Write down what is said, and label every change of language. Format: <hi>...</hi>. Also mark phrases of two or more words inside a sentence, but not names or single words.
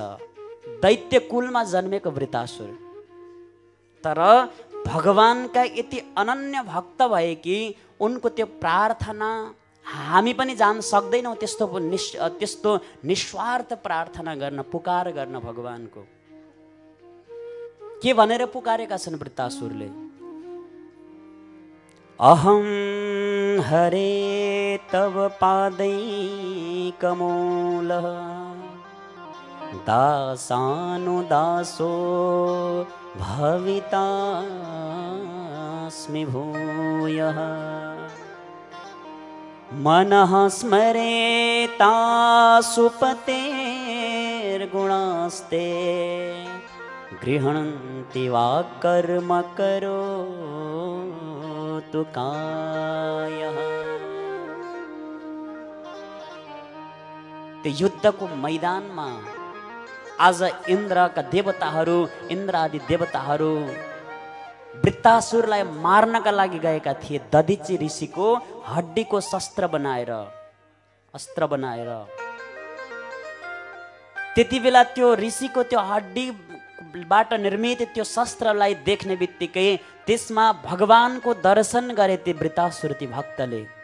<ne>दैत्य कुलमा जन्मेको वृत्तासुर, तर भगवानका यति अनन्य भक्त भए कि उनको त्यो प्रार्थना हामी पनि जान सक्दैनौँ। त्यस्तो निस्वार्थ प्रार्थना गर्न, पुकार गर्न भगवानको। के भनेर पुकारेका छन् वृत्तासुरले?</ne> <sa>अहम हरे तव पादैकमूल दासानुदासो भवितास्मि भूयः मनः स्मरेतासुपतेर्गुणास्ते गृह्णन्ति वा कर्म करोतु कायः।</sa> <ne>त्यो युद्धको मैदानमा आज इन्द्रका देवताहरू, इन्द्र आदि देवताहरू वृत्तासुरलाई मार्नका लागि गएका थिए। दधिची ऋषिको हड्डीको अस्त्र बनाएर त्यति बेला त्यो ऋषिको त्यो हड्डीबाट निर्मित त्यो शस्त्रलाई देख्ने बित्तिकै त्यसमा भगवानको दर्शन गरे ती वृत्तासुर ती भक्तले।</ne>